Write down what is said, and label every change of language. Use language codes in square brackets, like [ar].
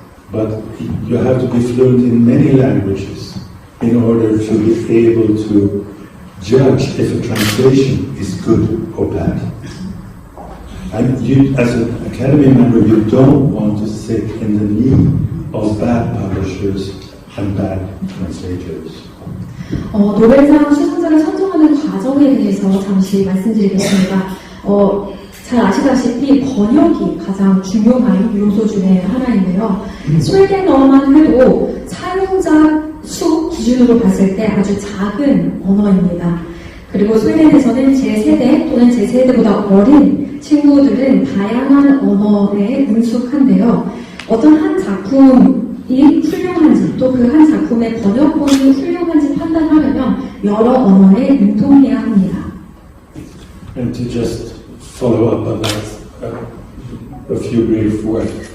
[en] But you have to be fluent in many languages in order to be able to judge if a translation is good or bad. And you, as an Academy member, you don't want to sit in the knee of bad publishers and bad translators. [ko] 노벨상 수상자를 선정하는 과정에 대해서 잠시 말씀드리겠습니다. 잘 아시다시피 번역이 가장 중요한 요소 중에 하나인데요. 스웨덴어만 해도 사용자 수 기준으로 봤을 때 아주 작은 언어입니다. 그리고 스웨덴에서는 제 세대 또는 제 세대보다 어린 친구들은 다양한 언어에 능숙한데요. 어떤 한 작품이 훌륭한지 또 그 한 작품의 번역본이 훌륭한지 판단하려면 여러 언어에 능통해야 합니다. [en] And to just follow up on that, a few brief words.